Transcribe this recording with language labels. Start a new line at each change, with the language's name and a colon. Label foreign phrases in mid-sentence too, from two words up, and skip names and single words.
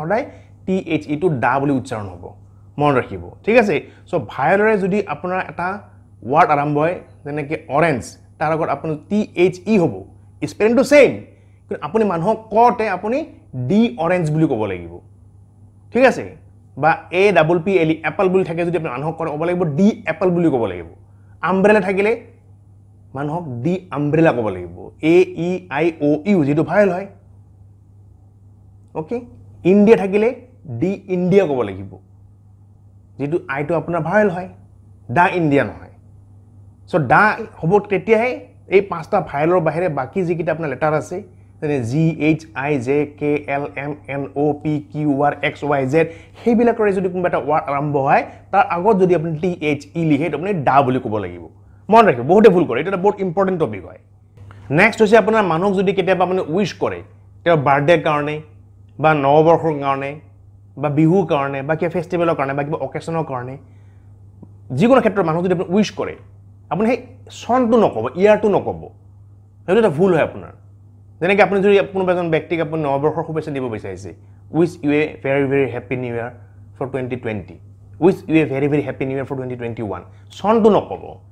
Assamese: সদায়
English: T H E
Assamese: টো ডা বুলি উচ্চাৰণ হ'ব মন ৰাখিব ঠিক আছে সো ভাৱেলৰে যদি আপোনাৰ এটা ওয়ার্ড আৰম্ভ হয় যেনেকৈ অৰেঞ্জ তাৰ আগত আপোনাৰ
English: T H E
Assamese: হ'ব স্পেলিংটো সেম কিন্তু আপুনি মানুহক কতে আপুনি
English: the orange
Assamese: বুলি ক'ব লাগিব ঠিক আছে বা
English: A double P L E apple
Assamese: বুলি থাকে যদি আপুনি মানুহক ক'ব লাগিব
English: the apple
Assamese: বুলি ক'ব লাগিব আমব্ৰেলা থাকিলে মানুহক
English: the umbrella
Assamese: ক'ব লাগিব
English: A E I O U
Assamese: যেটো ভাৱেল হয় ওকে ইন্ডিয়া থাকিলে
English: the India
Assamese: ক'ব লাগিব যেটো আইটো আপোনাৰ ভাৱেল হয়
English: the India
Assamese: নহয় সো ডা হ'ব তেতিয়াহে এই পাঁচটা ভাৱেলৰ বাহিৰে বাকি যিকিটা আপোনাৰ লেটাৰ আছে যেনে
English: G H I J K L M N O P Q R X Y Z
Assamese: সেইবিলাকৰে যদি কোনবা এটা ওয়ার্ড আৰম্ভ হয় তাৰ আগত যদি আপুনি
English: T H E
Assamese: লিখে আপুনি ডা বুলি ক'ব লাগিব মন ৰাখিব বহুতে ভুল কৰে এটা বহুত
English: important topic
Assamese: হয় নেক্সট হৈছে আপোনাৰ মানুহক যদি কেতিয়াবা আপুনি উইশ কৰে তেওঁৰ বাৰ্থডে কাৰণে বা নৱবৰ্ষৰ কাৰণে বা বিহুৰ কাৰণে বা কিবা ফেষ্টিভেলৰ কাৰণে বা কিবা অকেশনৰ কাৰণে যিকোনো ক্ষেত্ৰত মানুহ যদি আপুনি উইশ কৰে আপুনি সেই সনটো নকব ইয়াৰটো নকব সেইটো এটা ভুল হয় আপোনাৰ যেনেকৈ আপুনি যদি কোনোবা এজন ব্যক্তিক আপুনি নৱবৰ্ষৰ শুভেচ্ছা দিব বিচাৰিছে
English: wish you a very very happy new year for 2020 wish you a very very happy new year for 2021
Assamese: সনটো নকব